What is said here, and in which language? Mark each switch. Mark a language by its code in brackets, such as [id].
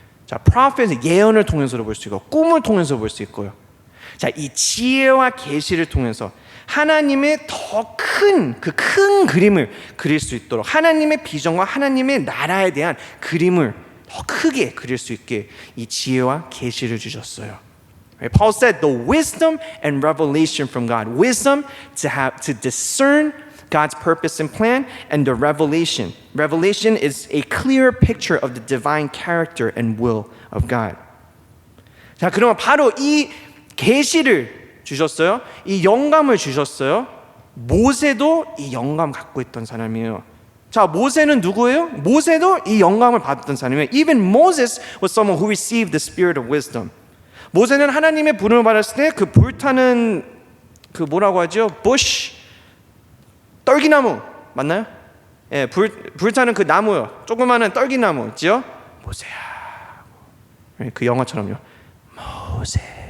[ko] 자, 프로페트, 예언을 통해서도 볼 수 있고, 꿈을 통해서 볼 수 있고요. 자, 이 지혜와 계시를 통해서 하나님의 더 큰 그림을 그릴 수 있도록, 하나님의 비전과 하나님의 나라에 대한 그림을 더 크게 그릴 수 있게 이 지혜와 계시를 주셨어요. [en] Paul said the wisdom and revelation from God. Wisdom to discern God's purpose and plan, and the revelation. Revelation is a clear picture of the divine character and will of God. [ko] 자, 그러면 바로 이 계시를 주셨어요. 이 영감을 주셨어요. 모세도 이 영감 갖고 있던 사람이에요. 자, 모세는 누구예요? 모세도 이 영감을 받았던 사람이에요. [en] Even Moses was someone who received the spirit of wisdom. [ko] 모세는 하나님의 부름을 받았을 때 그 불타는 그 뭐라고 하죠? bush, 떨기나무 맞나요? 예, 불타는 그 나무요. 조그마한 떨기나무 있죠? 모세야. 그 영화처럼요. 모세.